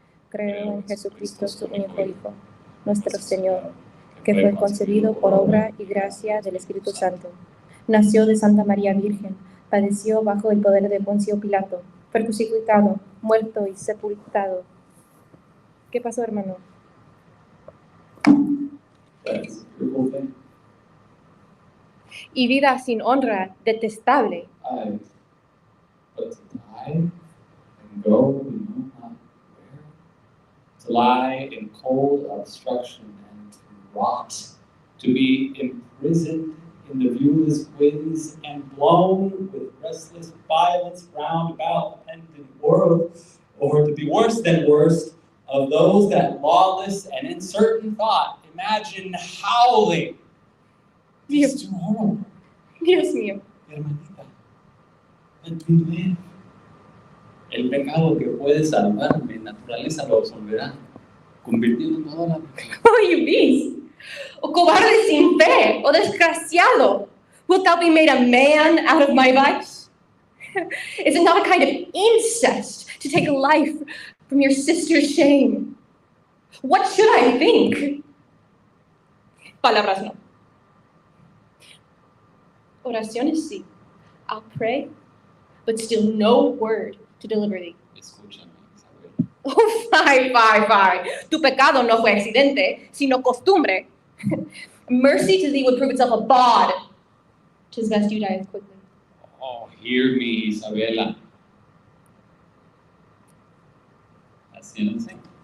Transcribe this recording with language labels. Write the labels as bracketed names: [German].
[Spanish] Creo en Jesucristo, su único Hijo, nuestro Señor, que fue concebido por obra y gracia del Espíritu Santo. Nació de Santa María Virgen, padeció bajo el poder de Poncio Pilato, fue crucificado, muerto y sepultado. ¿Qué pasó, hermano? [English] That's a beautiful thing. [Spanish] Y vida sin honra, detestable. [English] But to die and go, we know not where. To lie in cold obstruction and to rot. To be imprisoned in the viewless winds and blown with restless violence round about the pendant world, or to be worse than worst of those that lawless and uncertain thought imagine howling. It's too horrible. [Spanish] Dios mío. Hermanita, [English] let me live. [Spanish] El pecado que puede salvarme, naturaleza lo absolverá, convirtiendo toda la pecado. [English] Oh, you beast! [Spanish] O cobarde sin fe, o desgraciado! [English] Wilt thou be made a man out of my vice? Is it not a kind of incest to take life from your sister's shame? What should I think? [Spanish] Palabras no. Oraciones sí. [English] I'll pray, but still no word to deliver thee. [Spanish] Escúchame, Isabel. [English] Oh, fie. [Spanish] Tu pecado no fue accidente, sino costumbre. [English] Mercy to thee would prove itself a bawd. 'Tis best you die as quickly. Oh, hear me, Isabela. That's the end of the thing.